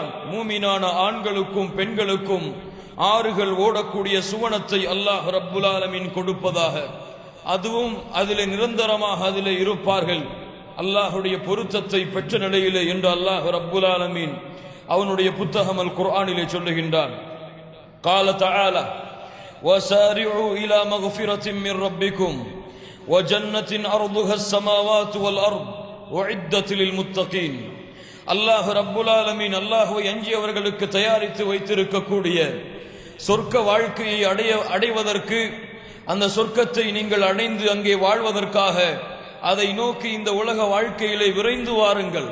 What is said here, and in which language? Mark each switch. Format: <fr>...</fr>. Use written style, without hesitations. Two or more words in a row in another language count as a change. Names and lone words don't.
<ta>மூமினான ஆண்களுக்கும் பெண்களுக்கும் ஆறுகள் ஓடக்கூடிய சுவனத்தை அல்லாஹ்</ta> <ar>رب العالمين</ar> <ta>கொடுப்பதாக, அதுவும் அதிலே நிரந்தரமாக அதிலே இருப்பார்கள் அல்லாஹுடைய பொருத்தத்தை பெற்ற நிலையிலே என்று அல்லாஹ்</ta> <ar>رب العالمين</ar> <ta>அவனுடைய புத்தகம் அல் குர்ஆனிலே சொல்லுகின்றான்.</ta> <ar>قال تعالى وسارعوا إلى مغفرة من ربكم وجنة أرضها السماوات والأرض أعدت للمتقين.</ar> <ta>அல்லாஹ்</ta> <ar>رب العالمين</ar> <ta>அல்லாஹ்வை அஞ்சியவர்களுக்கு தயாரித்து வைத்திருக்கக்கூடிய சொர்க்க வாழ்க்கையை அடைவதற்கு, அந்த சொர்க்கத்தை நீங்கள் அடைந்து அங்கே வாழ்வதற்காக அதை நோக்கி இந்த உலக வாழ்க்கையிலே விரைந்து வாருங்கள்.</ta>